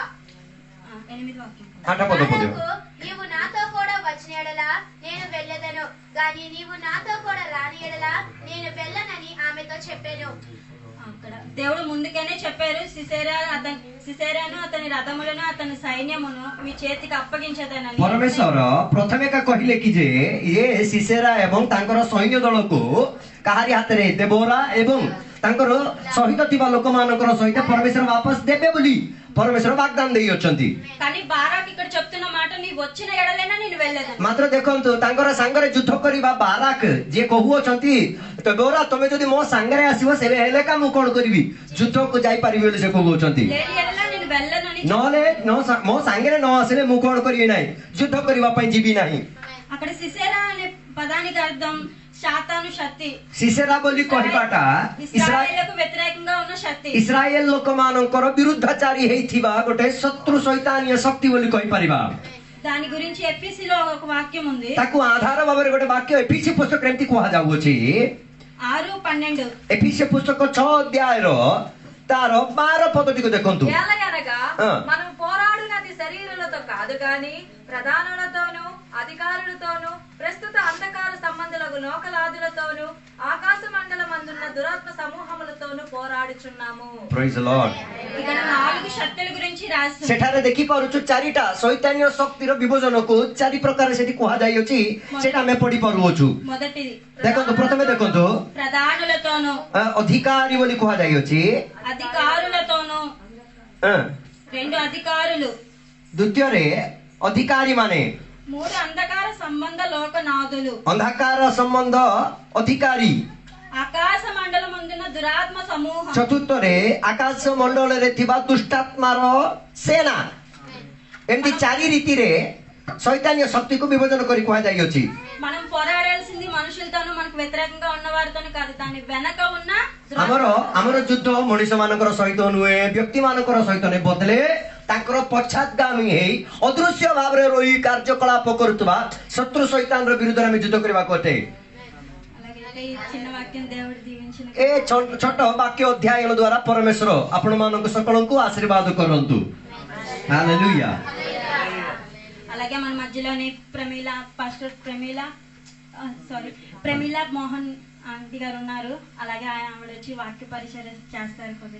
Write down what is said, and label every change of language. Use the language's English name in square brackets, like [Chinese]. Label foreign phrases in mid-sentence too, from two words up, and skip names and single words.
[Telugu] 8 వాక్యం. 8 పద పద। బారాకు, నీవు నాతో కూడా వచ్చిన యెడల నేను వెళ్ళదను, గాని నీవు నాతో కూడా రాని యెడల నేను వెళ్ళనని ఆమెతో చెప్పాను. అక్కడ దేవుడు ముందుగానే చెప్పారు, సిసేరాను అతని రథములను అతని సైన్యమును మీ చేతికి అప్పగించేదనని। [Odia] ପରମେଶ୍ୱର ପ୍ରଥମେ ଏକା କହିଲେ କି ଯେ ଇଏ ସିସେରା ଏବଂ ତାଙ୍କର ସୈନ୍ୟ ଦଳକୁ କାହାରି ହାତରେ ଦେବୋରା ଏବଂ ତାଙ୍କର ସହିତ ଥିବା ଲୋକମାନଙ୍କର ସହିତ ପରମେଶ୍ୱର ବାପସ ଦେବେ ବୋଲି ପରମେଶ୍ୱର ବାଗଦାନ ଦେଇଅଛନ୍ତି। [Telugu] కానీ బారాక్ ఇక్కడ చెప్తున్న మాట, నీ వచ్చిన ఎడలైనా నేను వెళ్ళేదను। [Odia] ମାତ୍ର ଦେଖନ୍ତୁ ତାଙ୍କର ସାଙ୍ଗରେ ଯୁଦ୍ଧ କରିବା ବାରାକ ଯିଏ କହୁଅଛନ୍ତି ଦେବୋରା ତମେ ଯଦି ମୋ ସାଙ୍ଗରେ ଆସିବ ସେବେ ହେଲେ କା ମୁଁ କଣ କରିବି? ଯୁଦ୍ଧକୁ ଯାଇପାରିବି ବୋଲି ସେ କହୁଅଛନ୍ତି। [Telugu] లేని ఎడల నేను వెళ్ళనని [Odia] ନହେଲେ ମୋ ସାଙ୍ଗରେ ନ ଆସିଲେ ମୁଁ କଣ କରିବି ନାହିଁ? ଯୁଦ୍ଧ କରିବା ପାଇଁ ଯିବି ନାହିଁ। [Telugu] అక్కడ సిసేరా అనే పదానికి అర్థం శాతాను శక్తి, [Odia] ସିସେରା ବୋଲି କହିବାଟା [Telugu] ఇశ్రాయేలుకు వ్యతిరేకంగా ఉన్న శక్తి। [Odia] ଇସ୍ରାଏଲ ଲୋକମାନଙ୍କର ବିରୁଦ୍ଧାଚାରୀ ହେଇଥିବା ଗୋଟେ ଶତ୍ରୁ ଶୈତାନୀୟ ଶକ୍ତି ବୋଲି କହିପାରିବା। [Telugu] దాని గురించి ఎఫీసీలో ఒక వాక్యం ఉంది, [Odia] ତାକୁ ଆଧାର ଭାବରେ ଗୋଟେ ବାକ୍ୟ ଏଫିସି ପୁସ୍ତକରେ ଏମିତି କୁହାଯାଉଅଛି। 6:12 ଏଫିସି ପୁସ୍ତକ 6 ଅଧ୍ୟାୟର ତାର 12 ପଦଟିକୁ ଦେଖନ୍ତୁ। [Telugu] ఏలయనగా ఆ. మనం పోరాడునది శరీరులతో కాదు గాని ప్రధానులతోనూ అధికారులతోనూ ప్రస్తుత అంధకార సంబంధులకు లోకలాదులతోనూ ఆకాశ మండలమందున్న దురాత్మ సమూహములతోనూ పోరాడుచున్నాము. [English] Praise the Lord. [Telugu] ఇక్కడ 4 శక్తుల గురించి రాస్తుంది। [Odia] ସେଠାରେ ଦେଖିପାରୁଛୁ 4ଟା ଶୈତାନୀୟ ଶକ୍ତିର ବିଭଜନକୁ 4 ପ୍ରକାର ସେଠି କୁହାଯାଇଅଛି। ସେଟା ଆମେ ପଢି ପାରୁଅଛୁ। [Telugu] మొదటిది [Odia] ଦେଖନ୍ତୁ ପ୍ରଥମେ ଦେଖନ୍ତୁ [Telugu] ప్రధానులతోనూ [Odia] ଅଧିକାରୀ ବୋଲି କୁହାଯାଇଅଛି। [Telugu] అధికారులతోనూ, 2 అధికారులు, [Odia] ଦ୍ୱିତୀୟରେ ଅଧିକାରୀ ମାନେ, [Telugu] 3 అంధకార సంబంధ లోకనాథులు, [Odia] ଅନ୍ଧକାର ସମ୍ବନ୍ଧ ଅଧିକାରୀ, [Telugu] ఆకాశ మండలమందున దురాత్మ సమూహం, [Odia] ଚତୁର୍ଥରେ ଆକାଶ ମଣ୍ଡଳରେ ଥିବା ଦୁଷ୍ଟାତ୍ମାର ସେନା। ଏମିତି 4 ରୀତିରେ ଶୈତାନୀୟ ଶକ୍ତିକୁ ବିଭଜନ କରି କୁହାଯାଇଅଛି। [Telugu] మనం పోరాడాల్సింది మనుషులతోనూ మనకు వ్యతిరేకంగా ఉన్న వారితోనూ కాదు, దాని వెనక ఉన్న [Odia] ଆମର ଯୁଦ୍ଧ ମଣିଷ ମାନଙ୍କର ସହିତ ନୁହେଁ, ବ୍ୟକ୍ତି ମାନଙ୍କର ସହିତ ନୁହେଁ, ବଦଳେ ତାଙ୍କର ପଶ୍ଚାତଗାମୀ ହେଇ ଅଦୃଶ୍ୟ ଭାବରେ ରହି କାର୍ଯ୍ୟକଳାପ କରୁଥିବା ଶତ୍ରୁ ଶୈତାନର ବିରୁଦ୍ଧରେ ଆମେ ଯୁଦ୍ଧ କରିବାକୁ ଅଟେ। [Telugu] అలాగే ఈ చిన్న వాక్యం దేవుడు దీవించిన [Odia] ଏ ଛୋଟ ବାକ୍ୟ ଅଧ୍ୟୟନ ଦ୍ୱାରା ପରମେଶ୍ୱର ଆପଣ ମାନଙ୍କୁ ସକଳଙ୍କୁ ఆశీర్వాଦ କରନ୍ତୁ। ହାଲେଲୁୟା। [Telugu] అలాగే మన మధ్యలోని పాస్టర్ ప్రమీల మోహన్ ఆంటీ గారు ఉన్నారు. అలాగే ఆవిడ వచ్చి వాక్య పరిచయం చేస్తారు.